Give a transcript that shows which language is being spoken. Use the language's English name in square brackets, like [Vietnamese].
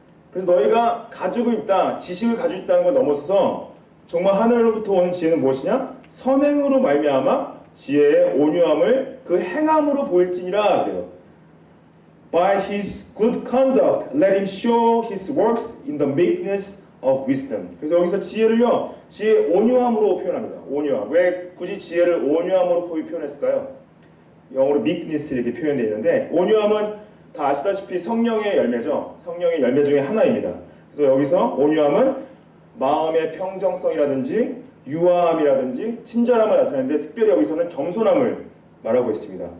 [Korean] 그래서 너희가 가지고 있다, 지식을 가지고 있다는 걸 넘어서서 정말 하늘로부터 오는 지혜는 무엇이냐? 선행으로 말미암아 지혜의 온유함을 그 행함으로 보일지니라 그래요. [English] By his good conduct, let him show his works in the meekness of wisdom. [Korean] 그래서 여기서 지혜를요, 지혜의 온유함으로 표현합니다. 온유함. 왜 굳이 지혜를 온유함으로 표현했을까요? 영어로 meekness 이렇게 표현되어 있는데, 온유함은 다 아시다시피 성령의 열매죠. 성령의 열매 중에 하나입니다. 그래서 여기서 온유함은 마음의 평정성이라든지 유화함이라든지 친절함을 나타내는데, 특별히 여기서는 겸손함을 말하고 있습니다.